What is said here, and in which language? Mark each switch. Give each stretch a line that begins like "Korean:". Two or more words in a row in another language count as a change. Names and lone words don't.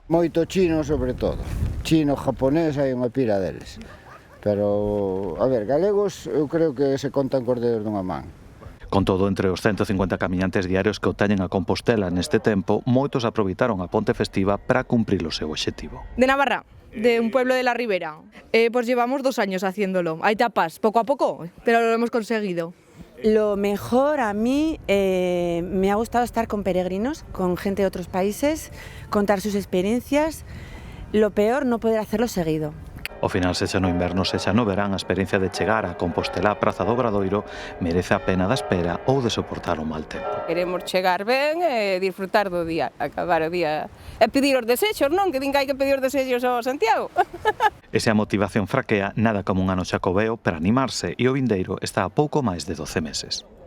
Galician: Moito chino, sobre todo. Chino, japonés, hai unha pira deles. Pero, a ver, galegos, eu creo que se contan cos dedos dunha man. Con todo, entre os 150 camiñantes diarios que o teñen a Compostela neste tempo, moitos aproveitaron a ponte festiva para cumprir o seu obxectivo.
Spanish: De Navarra, de un pueblo de la Ribera. Pues llevamos 2 años haciéndolo. Hay etapas, poco a poco, pero lo hemos conseguido. Lo mejor a mí me ha gustado estar con peregrinos, con gente de otros países, contar sus experiencias. Lo peor, no poder hacerlo seguido.
Galician: Ao final, sexa no inverno, sexa no verán, a experiencia de chegar a Compostela á Praza do Obradoiro merece a pena da espera ou de soportar o mal tempo. Queremos chegar ben e disfrutar do día, acabar o día e pedir os desexos, non? Que din que hai que pedir os desexos ao Santiago. E se a motivación fraquea, nada como un ano xacobeo para animarse, e o vindeiro está a pouco máis de 12 meses.